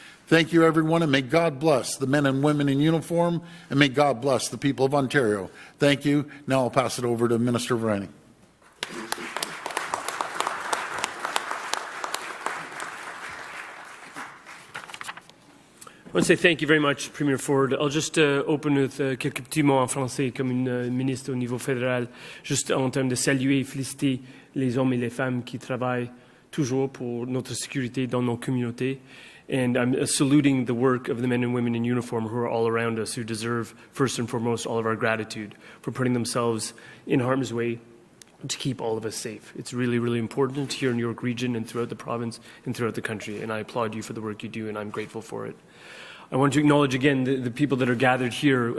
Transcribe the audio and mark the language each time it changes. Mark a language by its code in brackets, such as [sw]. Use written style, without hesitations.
[en] Thank you, everyone, and may God bless the men and women in uniform, and may God bless the people of Ontario. Thank you. Now I'll pass it over to Minister Virani. I want to say thank you very much, Premier Ford. I'll just open with [fr] quelques petits mots en français comme une ministre au niveau fédéral, juste en termes de saluer et féliciter les hommes et les femmes qui travaillent toujours pour notre sécurité dans nos communautés. [en] And I'm saluting the work of the men and women in uniform who are all around us, who deserve, first and foremost, all of our gratitude for putting themselves in harm's way to keep all of us safe. It's really, really important here in York Region and throughout the province and throughout the country. And I applaud you for the work you do, and I'm grateful for it. I want to acknowledge again the people that are gathered here.